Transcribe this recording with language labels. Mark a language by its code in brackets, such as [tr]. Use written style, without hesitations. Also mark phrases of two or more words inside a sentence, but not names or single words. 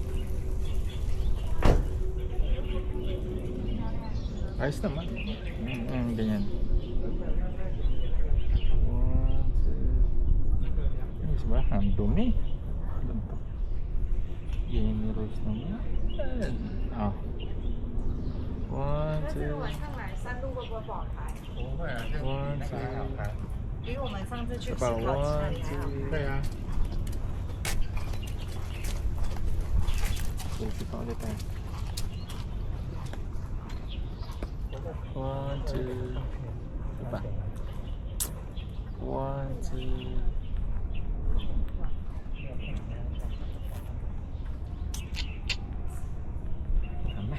[tl] Ayos naman. Ganyan. Ayos ba? Ang dumi. Ano to? Game Rose naman. Ah. 1, 2, [zh] 上来山路会不会不好开？不会啊，这样 1, 还好 2. 看。比我们上次去吃 About 烤鸡那 1, 里还好。 2. 对啊， [tl] Selfie pa ulit tayo. 1, 2. Diba? 1, 2. Tama.